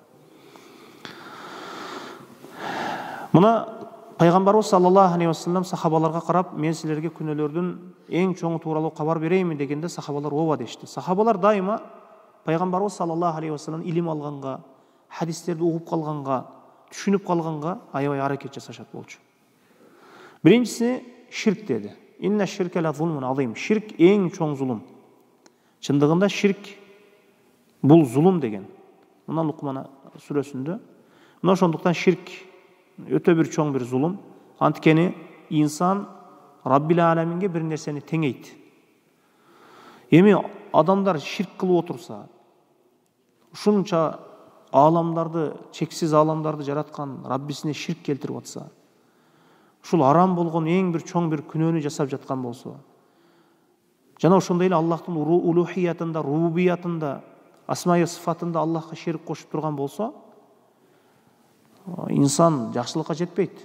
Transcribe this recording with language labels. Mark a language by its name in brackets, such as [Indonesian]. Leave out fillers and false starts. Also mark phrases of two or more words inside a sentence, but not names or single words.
[Kyrgyz] Мына пайгамбарыбыз [Arabic] صلى الله عليه وسلم [Kyrgyz] сахабаларга карап, мен силерге күнөөлөрдүн эң чоңу тууралуу кабар берейинби дегенде сахабалар ооба дешти. Сахабалар дайыма пайгамбарыбыз [Arabic] صلى الله عليه وسلم [Kyrgyz] илим алганга, хадистерди угуп калганга, түшүнүп калганга аябай аракет жасашат болчу. Биринчиси ширк деди. [Arabic] إن الشرك لظلم عظيم. [Kyrgyz] Ширк эң чоң зулум. Чындыгында ширк бул зулум деген. Мына Лукман сүрөсүндө. Мына ошондуктан ширк өтө бир чоң бир зулум. Анткени инсан [Arabic] رب العالمين [Kyrgyz] бир нерсени теңейт. Эми адамдар ширк кылып отурса, ушунча аламдарды, чексиз аламдарды жараткан Раббисине ширк келтирип атса, ушул арам болгон эң бир чоң бир күнөөнү жасап жаткан болсо, жана ошондой эле Аллахтын улухиятында, рубубиятында, асмайы сыфатында Аллахка шерик кошуп турган болсо, инсан жакшылыкка жетпейт.